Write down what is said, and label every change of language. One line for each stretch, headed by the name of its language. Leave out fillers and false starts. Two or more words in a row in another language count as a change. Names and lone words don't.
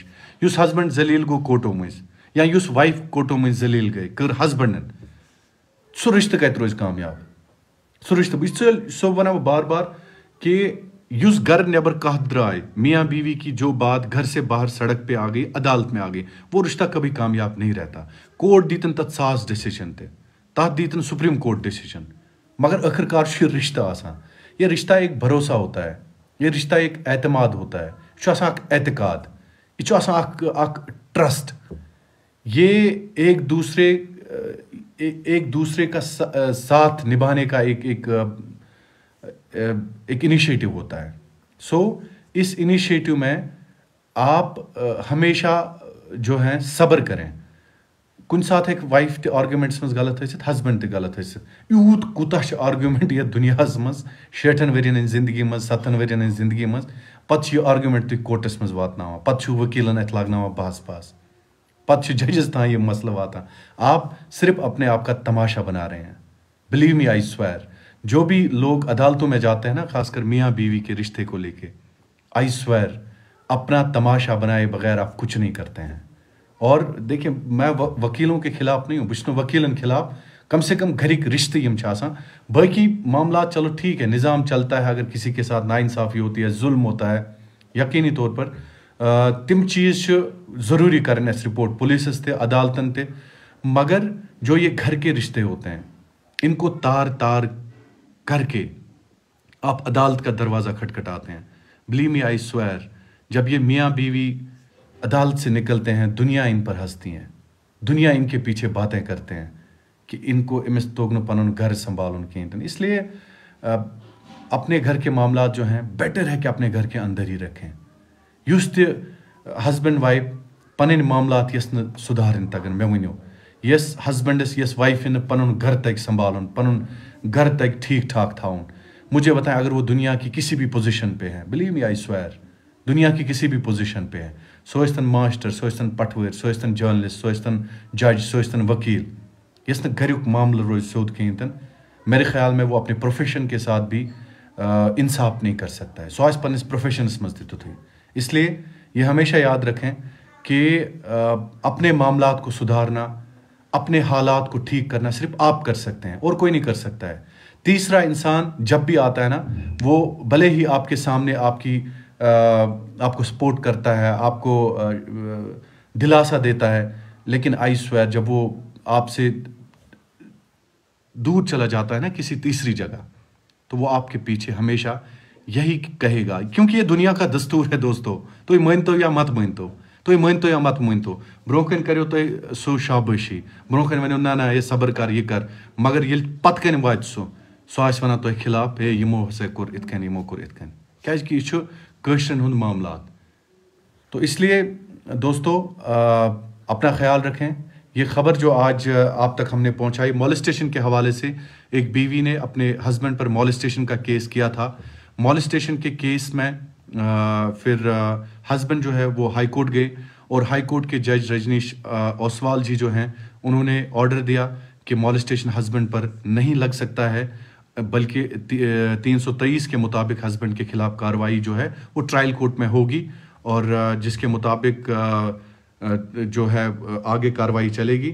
Kashmiri: یُس ہسبنڈ ذلیٖل گوٚو کوٹو مٔنٛزۍ, یا یُس وایف کوٹو مٔنٛزۍ ذلیٖل گٔے, کٔر ہسبنڈن, سُہ رِشتہٕ کتہِ روزِ کامیاب. سُہ رِشتہٕ بہٕ سو ونان بہٕ بار بار کہ یُس گھر نیبر کتھ درائے,
Urdu: میاں بیوی کی جو بات گھر سے باہر سڑک پہ آ گئی, عدالت میں آ گئی, وہ رشتہ کبھی کامیاب نہیں رہتا.
Kashmiri: کورٹ دیتن تتھ 1000 ڈیسیجن تہِ, تتھ دیتن
English: Supreme Court decision,
Kashmiri: مگر آخرکار چھُ یہ رشتہ آسان.
Urdu: یہ رشتہ ایک بھروسہ ہوتا ہے, یہ رشتہ ایک اعتماد ہوتا ہے,
Kashmiri: یہ چھُ آسان اکھ اعتقاد, یہ چھُ آسان اکھ ٹرسٹ.
Urdu: یہ ایک دوسرے کا ساتھ نبھانے کا ایک انیشیٹو ہوتا ہے. سو اس انیشیٹو میں آپ ہمیشہ جو ہیں صبر کریں.
Kashmiri: کُنہِ ساتہٕ ہیٚکہِ وایف تہِ آرگیومنٹس منٛز غلط ٲسِتھ, ہسبنڈ تہِ غلط ٲسِتھ. یوٗت کوٗتاہ چھُ آرگیومنٹ یتھ دُنیاہس منٛز, 60 ؤرین ہٕنٛزِ زندگی منٛز, 7 ؤرین ہٕنٛزِ زندگی منٛز, پتہٕ چھُ یہِ آرگیومنٹ تُہۍ کورٹس منٛز واتناوان, پتہٕ چھُ ؤکیٖلن اتھِ لاگناوان بحث پاس, پتہٕ چھُ ججس تام یہ مسئلہ واتان.
Urdu: آپ صرف اپنے آپ کا تماشا بنا رہے ہیں.
English: believe me I swear,
Urdu: جو بھی لوگ عدالتوں میں جاتے ہیں نا, خاص کر میاں بیوی کے رشتے کو لے کے,
English: I swear
Urdu: اپنا تماشا بنائے بغیر آپ کچھ نہیں کرتے ہیں. اور دیکھیں میں وکیلوں کے خلاف نہیں ہوں,
Kashmiri: بہٕ چھُس نہٕ وکیلن خلاف,
Urdu: کم سے کم
Kashmiri: گھرِکۍ رشتے یم چھِ آسان.
Urdu: باقی معاملات چلو ٹھیک ہے, نظام چلتا ہے, اگر کسی کے ساتھ ناانصافی ہوتی ہے, ظلم ہوتا ہے, یقینی طور پر
Kashmiri: تم چیز چھِ ضروری کرٕنۍ اَسہِ رپورٹ پولیسس تہِ, عدالتن تہِ.
Urdu: مگر جو یہ گھر کے رشتے ہوتے ہیں, ان کو تار تار کر کے آپ عدالت کا دروازہ کھٹکھٹاتے ہیں.
English: believe me I swear,
Urdu: جب یہ میاں بیوی عدالت سے نکلتے ہیں, دنیا ان پر ہنستی ہیں, دنیا ان کے پیچھے باتیں کرتے ہیں کہ ان کو
Kashmiri: امس توگ نہٕ پنُن گھر سنبھالُن کِہیٖنۍ.
Urdu: اس لیے اپنے گھر کے معاملات جو ہیں بیٹر ہے کہ اپنے گھر کے اندر ہی رکھیں.
Kashmiri: یُس تہِ
English: husband wife
Kashmiri: پنٕنۍ معاملات یس نہٕ سُدھارٕنۍ تگن, مےٚ ؤنِو یس ہسبنڈس یس وایفہِ نہٕ پنُن گھر تگہِ سنبھالُن, پنُن گھر تگہِ ٹھیک ٹھاک تھاوُن,
Urdu: مجھے بتائیں اگر وہ دنیا کی کسی بھی پوزیشن پہ ہے,
English: believe me I swear,
Urdu: دنیا کی کسی بھی پوزیشن پہ ہے,
Kashmiri: سُہ ٲسۍتن ماسٹر, سُہ ٲسۍتن پٹھوٲرۍ, سُہ ٲسۍتن جرنلسٹ, سُہ ٲسۍتن جج, سُہ ٲسۍتن وکیل, یس نہٕ گھریُک معاملہٕ روزِ سیوٚد کِہیٖنۍ تن,
Urdu: میرے خیال میں وہ اپنے پروفیشن کے ساتھ بھی انصاف نہیں کر سکتا ہے.
Kashmiri: سُہ آسہِ پننِس پروفیشنس منٛز تہِ تیُتھُے.
Urdu: اس لیے یہ ہمیشہ یاد رکھیں کہ اپنے معاملات کو سدھارنا, اپنے حالات کو ٹھیک کرنا صرف آپ کر سکتے ہیں, اور کوئی نہیں کر سکتا ہے. تیسرا انسان جب بھی آتا ہے نا, وہ بھلے ہی آپ کے سامنے آپ کو سپورٹ کرتا ہے, آپ کو دلاسا دیتا ہے, لیکن
English: I swear
Urdu: جب وہ آپ سے دور چلا جاتا ہے نا کسی تیسری جگہ, تو وہ آپ کے پیچھے ہمیشہ یہی کہے گا, کیونکہ یہ دنیا کا دستور ہے دوستو.
Kashmiri: تُہۍ مٲنتو یا مت مٲنتو, تُہۍ مٲنتو یا مت مٲنتو, برونٛہہ کَنہِ کٔرِو تُہۍ سُہ شابٲشی, برونٛہہ کَنہِ ؤنِو نہ نہ یہِ صبر کر, یہِ کر, مگر ییٚلہِ پتہٕ کَنہِ واتہِ سُہ آسہِ وَنان تۄہہِ خلاف, ہے یِمو ہسا کوٚر یِتھ کٔنۍ, یِمو کوٚر یِتھ کٔنۍ, کیٛازِکہِ یہِ چھُ کٲشرٮ۪ن ہُنٛد معاملات.
Urdu: تو اس لیے دوستو اپنا خیال رکھیں. یہ خبر جو آج آپ تک ہم نے پہنچائی مولسٹیشن کے حوالے سے، ایک بیوی نے اپنے ہسبینڈ پر مولسٹیشن کا کیس کیا تھا. مولسٹیشن کے کیس میں پھر ہسبینڈ جو ہے وہ ہائی کورٹ گئے، اور ہائی کورٹ کے جج رجنیش اوسوال جی جو ہیں انہوں نے آرڈر دیا کہ مولسٹیشن ہسبینڈ پر نہیں لگ سکتا ہے، بلکہ 323 کے مطابق ہسبینڈ کے خلاف کارروائی جو ہے وہ
English: trial court
Urdu: میں ہوگی، اور جس کے مطابق جو ہے آگے کارروائی چلے گی.